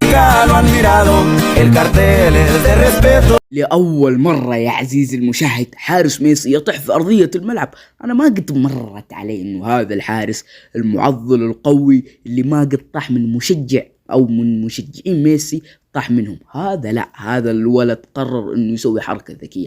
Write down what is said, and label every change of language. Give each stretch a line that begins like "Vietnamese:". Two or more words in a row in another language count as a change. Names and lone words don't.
Spanish: nunca lo han mirado, el cartel es de respeto.
Arabic: لأول مرة يا عزيزي المشاهد حارس ميسي يطيح في أرضية الملعب. أنا ما قد مرت علي إنه هذا الحارس المعضل القوي اللي ما قد طاح من مشجع أو من مشجعين ميسي طاح منهم. هذا لا، هذا الولد قرر إنه يسوي حركة ذكية.